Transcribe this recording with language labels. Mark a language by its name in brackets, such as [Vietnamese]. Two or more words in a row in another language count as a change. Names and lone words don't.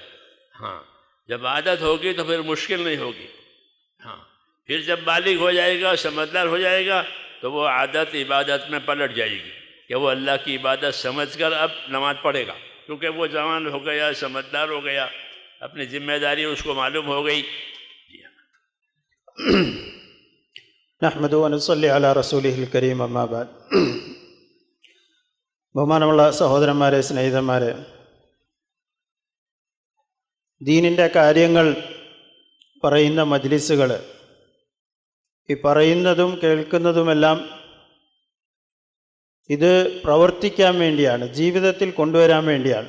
[Urdu] ہاں، جب عادت ہوگی تو پھر مشکل نہیں ہوگی. ہاں، پھر جب بالغ ہو جائے گا، سمجھدار ہو جائے گا تو وہ عادت عبادت میں پلٹ جائے گی کہ وہ اللہ کی عبادت سمجھ کر اب نماز پڑھے گا، کیونکہ وہ جوان ہو گیا، سمجھدار ہو گیا، اپنی ذمہ داری اس کو معلوم ہو گئی. [Arabic] نحمده ونصلي على رسوله الكريم. أما بعد. [Malayalam] ബഹുമാനമുള്ള സഹോദരന്മാരെ, സ്നേഹിതന്മാരെ, ദീനിൻ്റെ കാര്യങ്ങൾ പറയുന്ന മജ്ലിസുകൾ, ഈ പറയുന്നതും കേൾക്കുന്നതുമെല്ലാം ഇത് പ്രവർത്തിക്കാൻ വേണ്ടിയാണ്, ജീവിതത്തിൽ കൊണ്ടുവരാൻ വേണ്ടിയാണ്.